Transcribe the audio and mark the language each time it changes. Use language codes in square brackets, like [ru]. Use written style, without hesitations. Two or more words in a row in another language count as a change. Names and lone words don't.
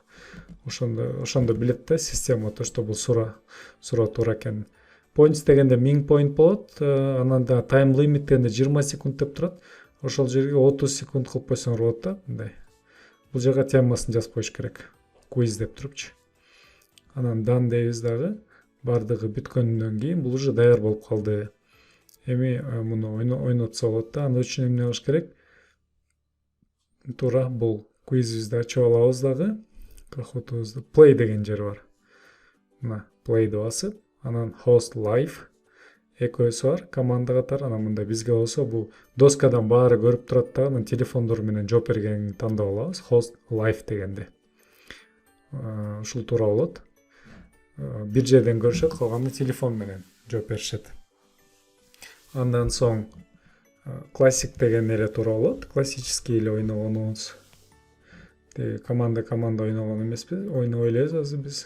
[ky] Ошондо билет да система [ru] то, что [ky] бул суроо туура экенин. Points дегенде 1000 point болот, анан да [en] time limit [ky] дегенде 20 секунд деп турат. Ошол жерге 30 секунд кылып койсоңор болот да, мындай. Бул жерге темасын жазып коюш керек. Quiz деп турупчу. Анан done дейбиз дагы. Бардыгы бүткөндөн кийин бул уже даяр болуп калды. Эми муну ойнотсо болот да. Аны үчүн эмне кылыш керек? Туура бул quizибизди ачып алабыз дагы. Kahoot'убузду play деген жери бар. Мына play'ди басып, анан [en] host live. [ky] экөөсү бар команда катары. Анан мында бизге болсо бул доскадан баары көрүп турат да, анан телефондор менен жооп бергенди тандап алабыз. [en] Host live [ky] дегенди. Ушул туура болот. Бир жерден көрүшөт, калганы телефон менен жооп беришет. Андан соң классик деген эле туура болот. Классический эле ойногонубуз. Команда ойногон эмеспи, ойнобой элебиз азыр биз.